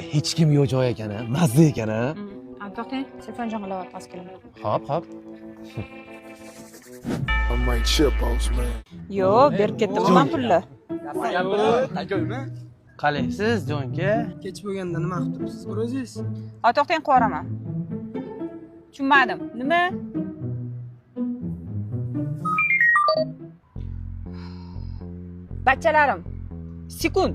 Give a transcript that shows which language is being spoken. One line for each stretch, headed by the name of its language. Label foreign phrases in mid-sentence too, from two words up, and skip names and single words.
Uzbek: hech kim yo'q joy ekan, mazza ekan. To'xtang, telefonjon qilib past keling. Hop.
English: I might chip boss man.
Uzbek: Yo'q, berib ketdim men pulni. Qalaysiz, jonka? Kech bo'lganda nima qilib turibsiz o'zingiz? To'xtang, qo'raman. Tushunmadim. Nima? Bachalarim, sekund.